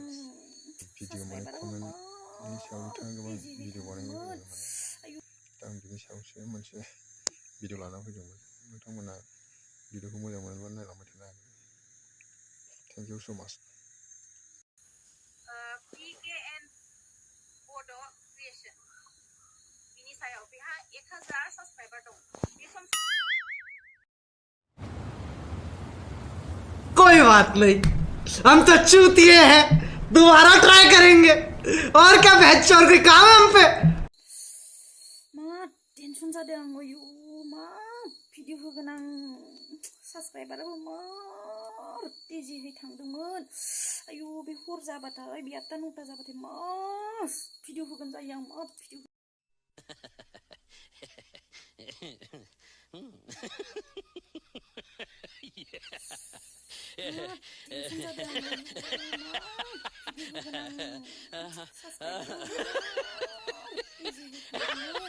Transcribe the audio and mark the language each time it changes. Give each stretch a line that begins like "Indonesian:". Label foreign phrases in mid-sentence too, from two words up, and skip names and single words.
Bodo: भिडिअ माने कमेन्टनि सायाव बिथाङा गोबां भिडिअ बानायनाय जायो माने दा आं बिनि सायावसो मोनसे भिडिअ लाना फैदोंमोन। नोंथांमोना भिडिअखौ मोजां मोनोब्ला नायलांबाय थानो हागोन।
English: thank you so much.
Bodo: PKN बड' क्रिएशन बिनि सायाव बेहा 1000 साबस्क्राइबार दं। बे सम
Hindi: कोई बात नहीं, हम तो चूतिए हैं, दोबारा ट्राई करेंगे। और क्या बहस और कोई काम है हम पे।
Bodo: मा टेनसन जादों आं आयु मा भिडिअ होगोन आं साबस्क्राइबाराबो मार तेजिहै थांदोंमोन। आयु बे हर जाबाथाय बे 8टा 9टा जाबाथाय मा भिडिअ होगोन जायो आं मा भिडिअ टेनसन जादों आं मा भिडिअ होगोन आं साबस्क्राइबाराबो तेजिहै थांदोंमोन।